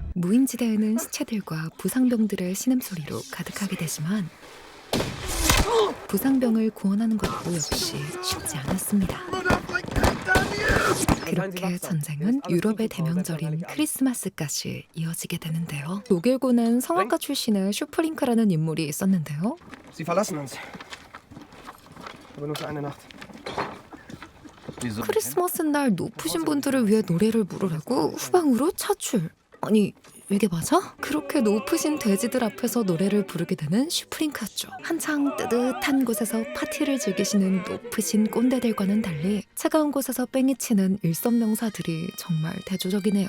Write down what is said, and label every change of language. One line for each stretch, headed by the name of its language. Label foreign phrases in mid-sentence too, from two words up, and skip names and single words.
Korean: 무인지대에는 시체들과 부상병들의 신음소리로 가득하게 되지만 부상병을 구원하는 것도 역시 쉽지 않았습니다. 그렇게 전쟁은 유럽의 대명절인 크리스마스까지 이어지게 되는데요. 독일군은 성악가 출신의 슈프링크라는 인물이 있었는데요.
German: Sie verlassen uns. Aber nur für eine Nacht.
Korean: 크리스마스 날 높으신 분들을 위해 노래를 부르라고 후방으로 차출. 아니 이게 맞아? 그렇게 높으신 돼지들 앞에서 노래를 부르게 되는 슈프링크였죠. 한창 뜨뜻한 곳에서 파티를 즐기시는 높으신 꼰대들과는 달리 차가운 곳에서 뺑이치는 일섬명사들이 정말 대조적이네요.